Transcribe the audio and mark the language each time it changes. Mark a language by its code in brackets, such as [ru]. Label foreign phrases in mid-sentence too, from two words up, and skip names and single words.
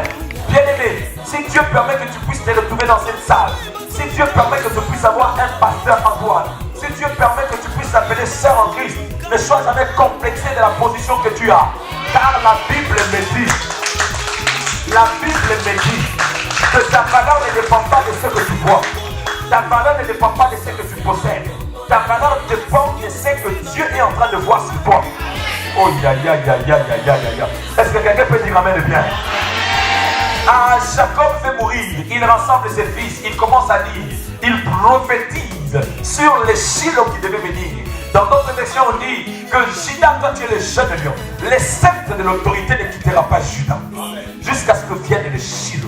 [fr] Bien-aimé, si Dieu permet que tu puisses te retrouver dans cette salle, si Dieu permet que tu puisses avoir un pasteur en toi, si Dieu permet que tu puisses t'appeler sœur en Christ, ne sois jamais complexé de la position que tu as. Car la Bible me dit, que ta valeur ne dépend pas de ce que tu vois. Ta valeur ne dépend pas de ce que tu possèdes. Ta valeur dépend de ce que Dieu est en train de voir sur toi. Oh ya ya ya ya ya ya ya. Est-ce que quelqu'un peut dire amen bien? Ah, Jacob fait mourir, il rassemble ses fils, il commence à dire, il prophétise sur les Shiloh qui devaient venir. Dans d'autres versions, on dit que Judas, toi tu es le jeune lion. Le sceptre de l'autorité ne quittera pas Judas jusqu'à ce que vienne le Shiloh.